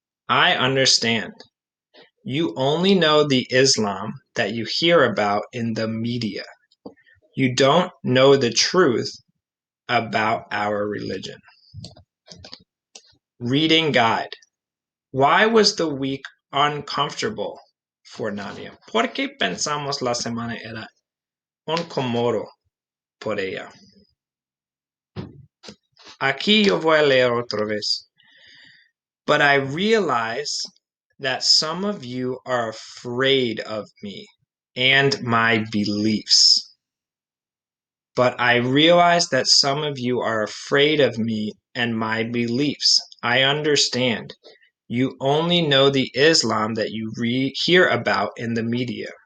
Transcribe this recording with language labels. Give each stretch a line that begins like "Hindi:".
English: I understand. You only know the Islam that you hear about in the media. You don't know the truth about our religion. Reading guide. Why was the week uncomfortable for Nadia?
Spanish: ¿Por qué pensamos la semana era incómodo por ella? Aquí yo voy a leer otra vez.
English: But I realize that some of you are afraid of me and my beliefs. But I realize that some of you are afraid of me and my beliefs. I understand. You only know the Islam that you hear about in the media.